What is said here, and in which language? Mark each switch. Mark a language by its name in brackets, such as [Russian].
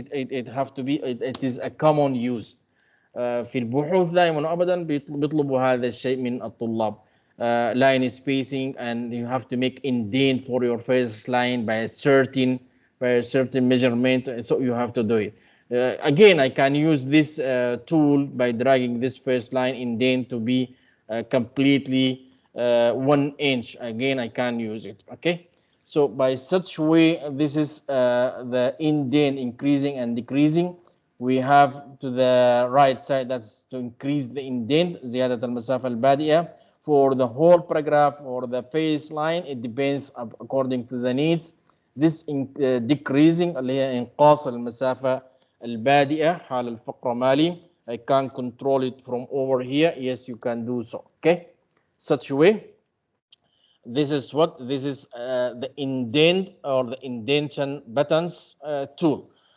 [English] It have to be, it is a common use. [Arabic] في البحوث دائما وابدا بيطلبوا هذا الشيء من الطلاب. [English] Line spacing, and you have to make indent for your first line by a certain measurement, so you have to do it. Again, I can use this tool by dragging this first line indent to be completely 1 inch. Again, I can use it. Okay. So by such way, this is the indent increasing and decreasing. We have to the right side, that's to increase the indent, [Arabic] زيادة المسافة البادئة. [English] For the whole paragraph or the first line, it depends according to the needs. This decreasing [Arabic] اللي هي إنقاص المسافة البادئة حال الفقرة مالي. [English] I can control it from over here. Yes, you can do so. Okay, such way. This is what, this is the indent or the indentation buttons tool.